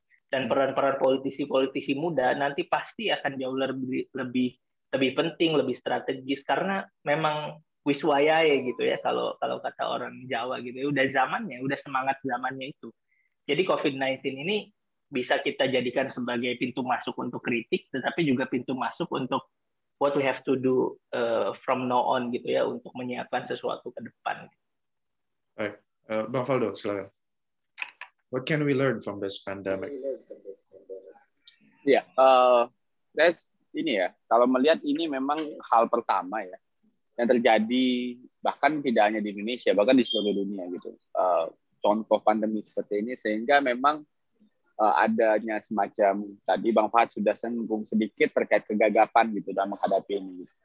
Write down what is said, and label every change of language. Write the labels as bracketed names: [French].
[Indonesian] Dan peran-peran politisi-politisi muda nanti pasti akan jauh lebih penting, lebih strategis karena memang wiswayae gitu ya kalau kata orang Jawa gitu ya, udah zamannya, udah semangat zamannya itu. Jadi COVID-19 ini bisa kita jadikan sebagai pintu masuk untuk kritik, tetapi juga pintu masuk untuk [English] what we have to do from now on [Indonesian] gitu ya untuk menyiapkan sesuatu ke depan. Baik, Bang Valdo, silakan. [English] What can we learn from this pandemic? [Indonesian] Ya, saya ini ya, kalau melihat ini memang hal pertama ya yang terjadi bahkan tidak hanya di Indonesia, bahkan di seluruh dunia gitu. Contoh pandemi seperti ini sehingga memang adanya semacam tadi Bang Fahad sudah singgung sedikit terkait kegagapan gitu dalam menghadapi ini.